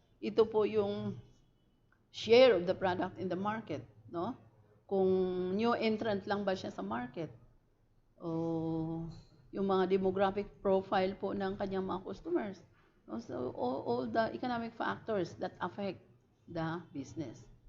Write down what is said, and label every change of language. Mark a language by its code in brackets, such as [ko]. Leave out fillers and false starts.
[tl] Ito po yung [en] share of the product in the market, [tl] no? Kung new entrant lang ba siya sa market o yung mga demographic profile po ng kanyang mga customers. No? [en] So all the economic factors that affect the business.